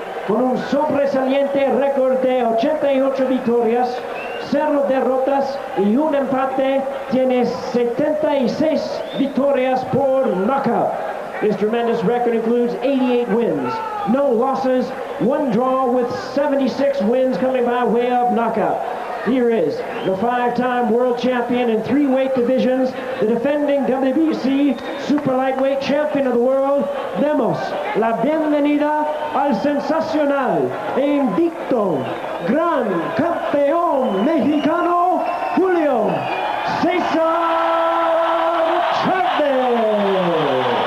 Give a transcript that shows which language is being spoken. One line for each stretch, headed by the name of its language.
Spanish: Con un sobresaliente récord de 88 victorias, 0 derrotas y un empate, tiene 76 victorias por knockout.
English: His tremendous record includes 88 wins, no losses, 1 draw with 76 wins coming by way of knockout. Here is the 5-time world champion in 3 weight divisions, the defending WBC Super Lightweight Champion of the world.
Spanish: Demos la bienvenida al sensacional e invicto gran campeón mexicano, Julio César Chávez.